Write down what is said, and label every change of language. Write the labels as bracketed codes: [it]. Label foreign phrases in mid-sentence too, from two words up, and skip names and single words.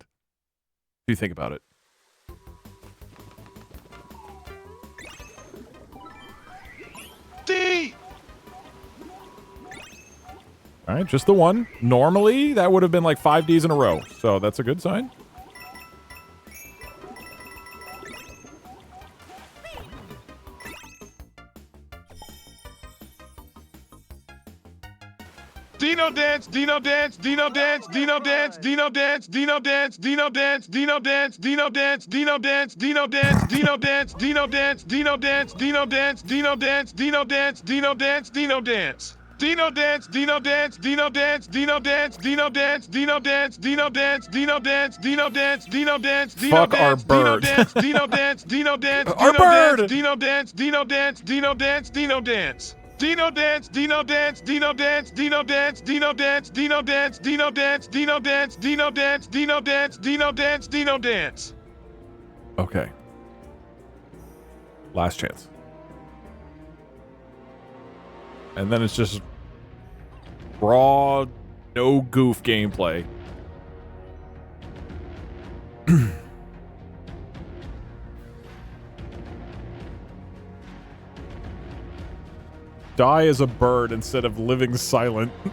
[en] Do you think about it? D! All right, just the one. Normally, that would have been like 5 Ds in a row. So that's a good sign. Dino dance, Dino dance, Dino dance, Dino dance, Dino dance, Dino dance, Dino dance, Dino dance, Dino dance, Dino dance, Dino dance, Dino dance, Dino dance, Dino dance, Dino dance, Dino dance, Dino dance, Dino dance, Dino dance. Dino dance, Dino dance, Dino dance, Dino dance, Dino dance, Dino dance, Dino dance, Dino dance, Dino dance, Dino dance, Dino Fuck our dance, bird. Dino dance, Dino dance, Our bird! Dino dance, Dino dance, Dino dance, Dino dance. Dino dance, Dino dance, Dino dance, Dino dance, Dino dance, Dino dance, Dino dance, Dino dance, Dino dance, Dino dance, Dino dance, Dino dance. Okay. Last chance. And then it's just raw, no goof gameplay. Die as a bird instead of living silent.